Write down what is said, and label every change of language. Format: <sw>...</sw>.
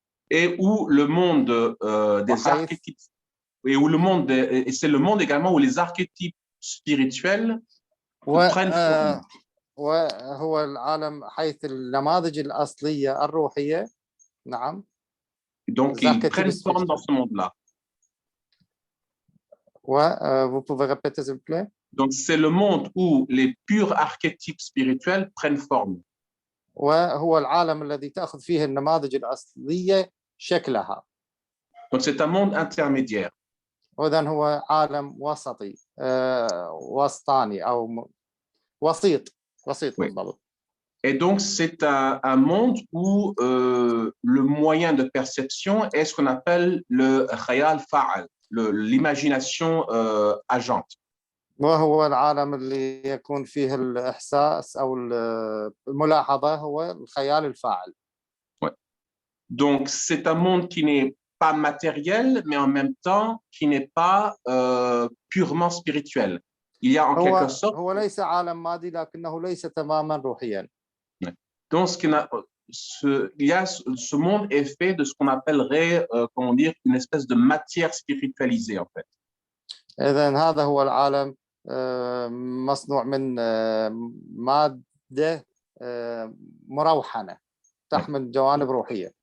<fr>Et où le monde des archétypes, et où le monde, et c'est le monde également où les archétypes spirituels prennent forme.</fr> <ar>وهو العالم حيث النماذج الأصلية الروحية. نعم.</ar> <fr>Donc, ils prennent forme dans ce monde-là. Vous pouvez répéter, s'il vous plaît? Donc, c'est le monde où les purs archétypes spirituels prennent forme.</fr> <ar>وهو العالم الذي تأخذ فيه النماذج الأصلية شكلها.</ar> <fr>Donc, c'est un monde intermédiaire.</fr> <ar>وإذن هو عالم وسطي وسطاني أو وسيط بالضبط.</ar> <fr>Et donc, c'est un monde où le moyen de perception est ce qu'on appelle le khayal fa'al, l'imagination agente.</fr> <ar>وهو العالم اللي يكون فيه الإحساس أو الملاحظة هو الخيال الفاعل.</ar> <fr>Donc, c'est un monde qui n'est pas matériel, mais en même temps, qui n'est pas purement spirituel. Il y a en quelque sorte...</fr> <ar>هو ليس عالم مادي لكنه ليس تماما روحيا.</ar> <fr>Donc, ce monde est fait de ce qu'on appellerait, comment dire, une espèce de matière spiritualisée, en fait.</fr> <ar>إذن هذا هو العالم مصنوع من مادة مروحنة تحمل جوانب روحية.</ar>